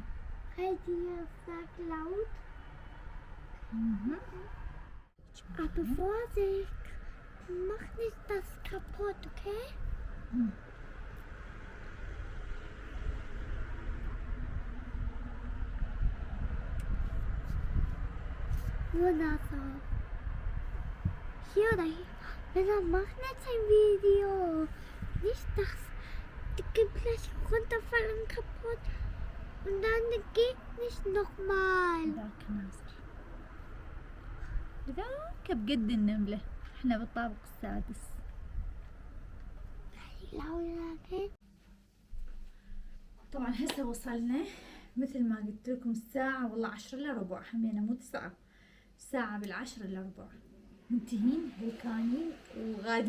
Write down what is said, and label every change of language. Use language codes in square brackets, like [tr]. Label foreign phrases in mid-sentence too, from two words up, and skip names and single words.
[ar] هيدي ذاك laut. [de] Aber Vorsicht, mach nicht das kaputt, okay? Nur Nasser. Hier oder hier. Männer, mach nicht ein Video. Nicht das. Die geht gleich runterfallen und kaputt. Und dann geht nicht nochmal. [ar] ذاك ناصر ذاك بقد النملة، احنا بالطابق السادس. طبعا هسه وصلنا مثل ما قلت لكم الساعة والله 10:15، حمينا مو 9، الساعة 10:45 منتهين هلكانين وغادين طينة.